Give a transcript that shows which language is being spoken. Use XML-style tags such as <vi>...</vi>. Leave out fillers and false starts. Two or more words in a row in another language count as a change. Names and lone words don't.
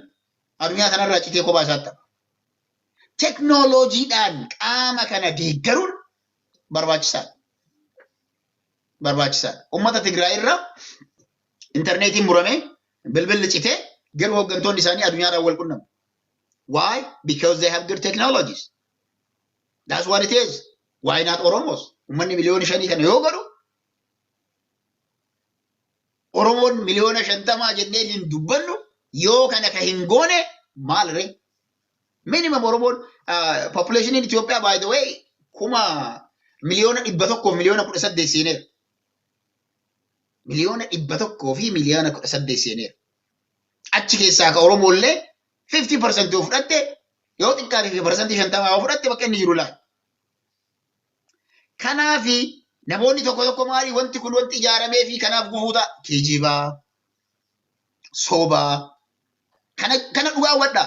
<om>Addunyaa kanarraa citee kophaa isaatti ta'a. Teknooloojiidhaan qaama kana deeggaruun barbaachisaadha. Uummata Tigraay irraa intarneetiin muramee bilbilli citee garuu hooggantoonni isaanii addunyaadhaan wal quunnamu.</om> <en>Why? Because they have good technologies. That's what it is. Why not Oromos?</en> <om>Uummanni miliyoona 5 kana yoo godhu Oromoon miliyoona 50 jennee hin dubbannu yoo kana ka hin goone maal ree?</om> <en>Minimum Oromoon population in Ethiopia by the way</en> <om>kuma miliyoona 100 miliyoona 18 seeneera. Miliyoona 100 fi miliyoona 18 seeneera. Achi keessaa ka Oromoo illee 50% yoo fudhatte yoo xiqqaate 50% yoo fudhatte bakka inni jiru laal. Kanaafi namoonni tokko maali wanti kun wanti ijaaramee fi kanaaf gufuuta kijibaa sobaa kana dhugaa wadhaa.</om>